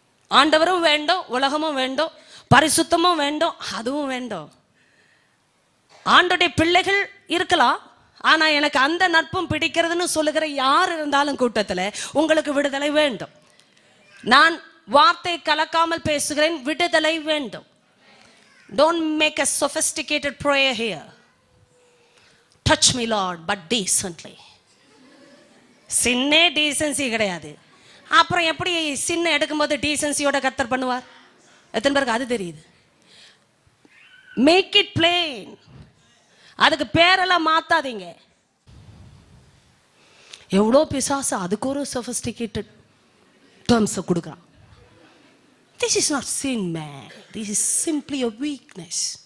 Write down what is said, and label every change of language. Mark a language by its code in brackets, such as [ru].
[ta] ஆண்டவரும் வேண்டும், உலகமும் வேண்டும், பரிசுத்தமும் வேண்டும், அதுவும் வேண்டும். ஆண்டோடைய பிள்ளைகள் இருக்கலாம், ஆனா எனக்கு அந்த நட்பும் பிடிக்கிறதுன்னு சொல்லுகிற யார் இருந்தாலும் கூட்டத்தில் உங்களுக்கு விடுதலை வேண்டும். நான் வார்த்தை கலக்காமல் பேசுகிறேன், விடுதலை வேண்டும். [en] Don't make a sophisticated prayer here. Touch me Lord, but decently. [ta] சின்ன டீசன்சி கிடையாது. அப்புறம் எப்படி சின்ன எடுக்கும்போது டீசன்சியோட கர்த்தர் பண்ணுவார்? எத்தனை பேருக்கு அது தெரியுது? [en] Make it plain. [ta] அதுக்கு பேரெல்லாம் மாத்தாதீங்க. எவ்வளோ பிசாசு அதுக்கு ஒரு [en] sophisticated terms [ta] கொடுக்குறான். [en] This is not sin, man. This is simply a weakness.